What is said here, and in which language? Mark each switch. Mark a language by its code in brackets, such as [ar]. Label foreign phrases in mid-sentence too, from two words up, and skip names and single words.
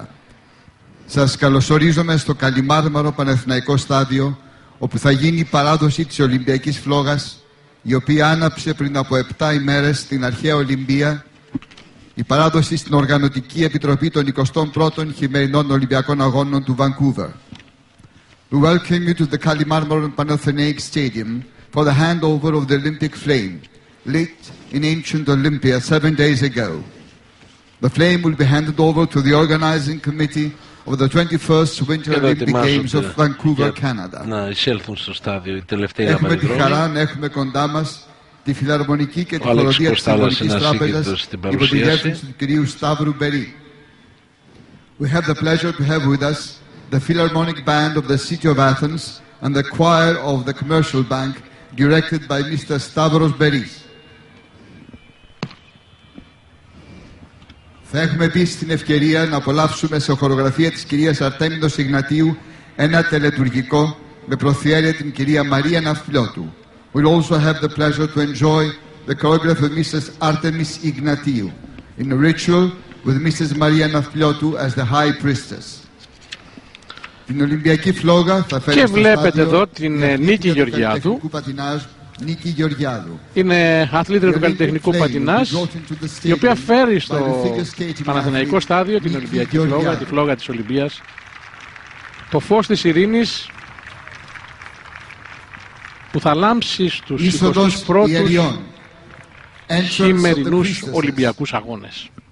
[el] Σας καλωσορίζομαι στο Καλιμάρμαρο Παναθηναϊκό Στάδιο, όπου θα γίνει η παράδοση της Ολυμπιακής Φλόγας, η οποία άναψε πριν από 7 ημέρες στην αρχαία Ολυμπία, η παράδοση στην Οργανωτική Επιτροπή των 21ων Χειμερινών Ολυμπιακών Αγώνων του Vancouver. [en] We welcome you to the Kalimarmaro Panathinaik Stadium for the handover of the Olympic flame, lit in ancient Olympia 7 days ago. The flame will be handed over to the organizing committee of the 21st Winter Olympic Games of Vancouver, Canada. [el] Να εισέλθουν στο στάδιο οι τελευταίοι Έχουμε τη χαρά να έχουμε κοντά μας τη Φιλαρμονική και τη Χοροδία της Ελληνικής Τράπεζας υπό τη διεύθυνση του κυρίου Σταύρου Μπερί. [en] We have the pleasure to have with us the Philharmonic Band of the City of Athens and the choir of the Commercial Bank directed by Mr. Stavros Beris. [el] Θα έχουμε επίσης την ευκαιρία να απολαύσουμε σε χορογραφία της κυρίας Αρτέμιδος Ιγνατίου ένα τελετουργικό με προθιέρεια την κυρία Μαρία Ναυπλιώτου. [en] We'll also have the pleasure to enjoy the choreography of Mrs. Artemis Ignatiu in a ritual with Mrs. Maria Nafpliotou as the High Priestess. [el] Την Ολυμπιακή Φλόγα θα φέρει και βλέπετε εδώ την Νίκη Γεωργιάδου. Είναι αθλήτρια του καλλιτεχνικού πατινάζ, η οποία φέρει στο Παναθηναϊκό Στάδιο την Ολυμπιακή Φλόγα, τη φλόγα της Ολυμπίας, το φως της ειρήνης που θα λάμψει στους 21ους χειμερινούς Ολυμπιακούς Αγώνες.